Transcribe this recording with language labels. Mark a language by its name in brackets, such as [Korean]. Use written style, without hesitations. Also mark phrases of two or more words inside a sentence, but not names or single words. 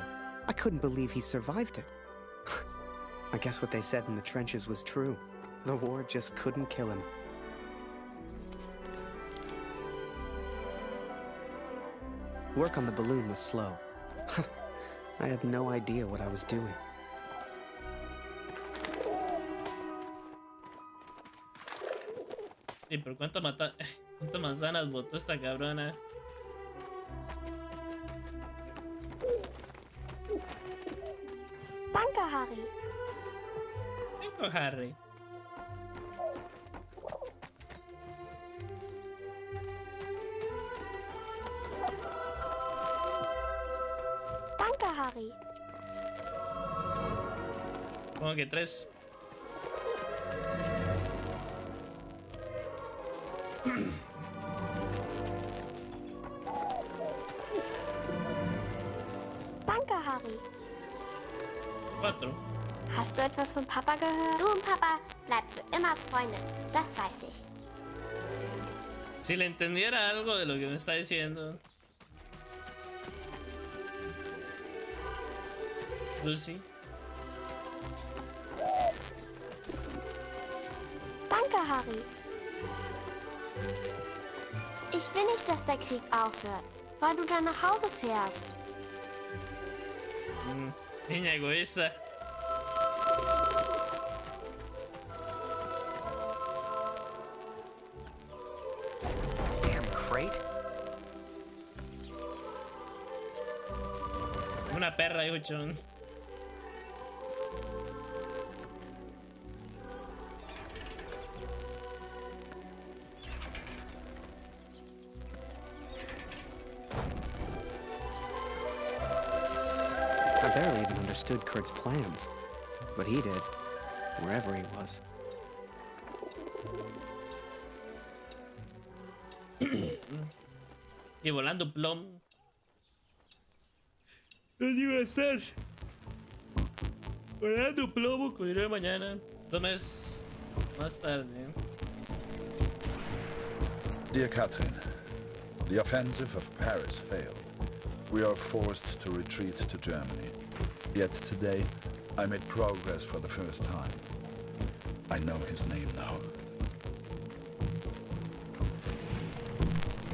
[English] I couldn't believe he survived it. I guess what they said in the trenches was true. The war just couldn't kill him. Work on the balloon was slow. I had no idea what I was doing. [Spanish] Sí, pero ¿cuántas manzanas botó esta cabrona? [German] Danke, Harry. Danke, Harry. Danke, Harry. [Spanish] Como que 3. [German] Danke, Harry. 4. Hast du etwas von Papa gehört? Du und Papa bleibt für immer Freunde. Das weiß ich. [Spanish] Si le entendiera algo de lo que me está diciendo. [German] Lucy. Danke, Harry. Ich will nicht, dass der Krieg aufhört, weil du dann nach Hause fährst. [Spanish] Niña egoísta. [English] Damn crate. [Spanish] Una perra, hijo John. [English] I barely even understood Kurt's plans, but he did, wherever he was. [Spanish] Y volando plomo. ¿Dónde iba a estar? Volando plomo con dinero de mañana. 2 meses más tarde. [English] Dear Catherine, the offensive of Paris failed. We are forced to retreat to Germany. Yet today, I made progress for the first time. I know his name now.